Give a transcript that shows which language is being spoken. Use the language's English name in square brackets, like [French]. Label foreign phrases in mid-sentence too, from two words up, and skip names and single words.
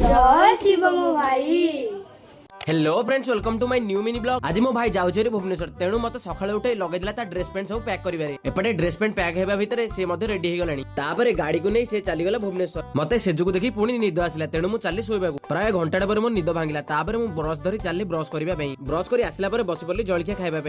[Odia] ଜୟ ଶିବ ମୋ ଭାଇ। [English] Hello friends, welcome to my new mini vlog. [Odia] ଆଜି ମୋ ଭାଇ ଯାଉଛନ୍ତି ଭୁବନେଶ୍ୱର, ତେଣୁ ମତେ ସକାଳେ ଉଠେଇ ଦେଲା ତା [English] dress pant [Odia] ସବୁ ପ୍ୟାକ କରିବାରେ। ଏପଟେ [English] dress pant [Odia] ପ୍ୟାକ ହେବା ଭିତରେ ସେ ମତେ ରେଡି ହେଇ ଗଲାଣି। ତାପରେ ଗାଡ଼ି କୁ ନେଇ ସେ ଚାଲି ଗଲା ଭୁବନେଶ୍ୱର। ମତେ ସେଜକୁ ଦେଖି ପୁଣି ନିଦ ଆସିଲା, ତେଣୁ ମୁଁ ଚାଲି ଶୋଇବାକୁ। ପ୍ରାୟ ଘଣ୍ଟାଏ ପରେ ମୋ ନିଦ ଭାଙ୍ଗିଲା। ତାପରେ ମୁଁ ବ୍ରଶ ଧରି ଚାଲି ବ୍ରଶ କରିବା ପାଇଁ। ବ୍ରଶ କରି ଆସିଲା ପରେ ବସି ପଡ଼ିଲି ଜଳଖିଆ ଖାଇବା ପାଇଁ।